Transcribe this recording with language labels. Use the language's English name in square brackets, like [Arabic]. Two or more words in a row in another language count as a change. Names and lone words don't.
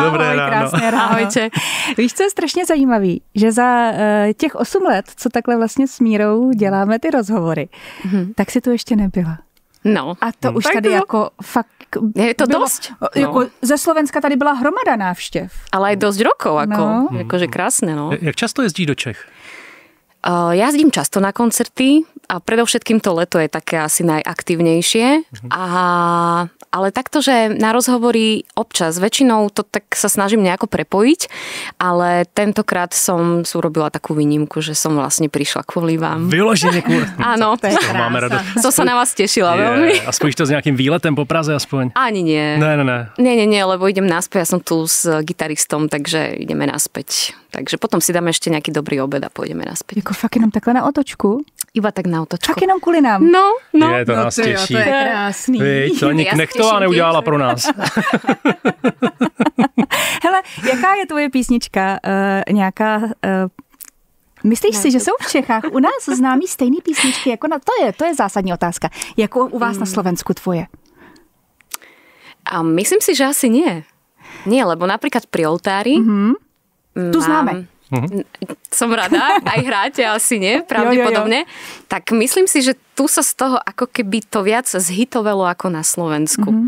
[Czech] Dobré ráno. [Slovak] Krásné ráno. Ahojte. [Czech] Víš, co je strašně zajímavý? Že za těch 8 let, co takhle vlastně s Mírou děláme ty rozhovory, tak si tu ještě nebyla. No. A to už tady jako fakt... Je to bylo, [Slovak] dosť. [Czech] Jako ze Slovenska tady byla hromada návštěv. [Slovak] Ale aj dosť rokov, akože krásne, no. [Czech] Jak často jezdíš do Čech? [Slovak] Jazdím často na koncerty a predovšetkým to leto je také asi najaktívnejšie. Ale takto, že na rozhovory občas, väčšinou to tak sa snažím nejako prepojiť, ale tentokrát som urobila takú výnimku, že som vlastne prišla kvôli vám. [Czech] Vyloženě kvůli. [Slovak] Áno. [Czech] Máme radost. [Slovak] To sa na vás tešila veľmi. [Czech] A spojíš to s nejakým výletem po Praze aspoň? [Slovak] Ani nie. [Czech] Ne. [Slovak] Nie, lebo idem naspäť, ja som tu s gitaristom, takže ideme naspäť. Takže potom si dáme ešte nejaký dobrý obed a pôjdeme naspäť. [Czech] Jako fakt jenom takhle na otočku? [Slovak] Iba tak na otočku. [Czech] Fakt jenom kvůli nám? No. Je to nás těší. To je krásný. Víš, to ani Knechtová neudělala pro nás. Hele, jaká je tvoje písnička? Nějaká... Myslíš si, že jsou v Čechách u nás známí stejný písničky? Jako to je zásadní otázka. Jako u vás na Slovensku tvoje? [Slovak] A myslím si, že asi nie. Nie, lebo napríklad pri oltári... Tu známe. Som rada, aj hráte asi nie, pravdepodobne. [Czech] Jo. [Slovak] Tak myslím si, že tu sa z toho ako keby to viac zhitovelo ako na Slovensku.